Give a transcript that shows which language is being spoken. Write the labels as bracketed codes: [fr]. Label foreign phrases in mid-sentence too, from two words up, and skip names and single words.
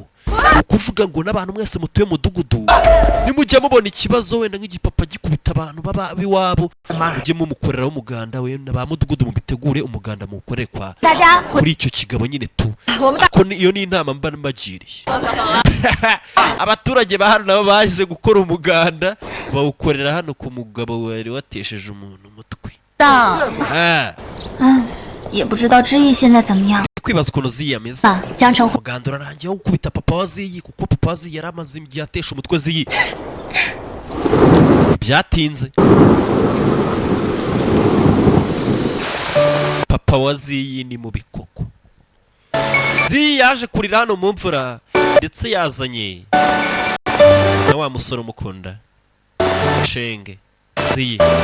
[rw] Ukuvuga ngo n'abantu mwese mutuye mu mudugudu nimujya mubona ikibazo wenda nk'igipapa gikubita abantu baba biwabo, mujye mumukoreraho umuganda we. Ba mudugudu mubitegure umuganda mukorekwa kuri icyo kigabo nyine tu. Ako iyo ni inama mba mbagiriye. Abaturage ba hano nabo baje gukora umuganda bawukorera hano ku mugabo wari watesheje umuntu umutwe. [zh] 也不知道知意现在怎么样。 [rw] kwibaza ukuntu ziyameze. [zh] 江城 [rw] umuganda urarangiye wo gukubita papa wa ziyi, kuko papa wa ziyi yari amaze igihe atesha umutwe ziyi. Byatinze papa wa ziyi ni mu bikoko. Ziyi yaje kurira hano mu mvura, ndetse yazanye na wa musore umukunda shenge ziyi.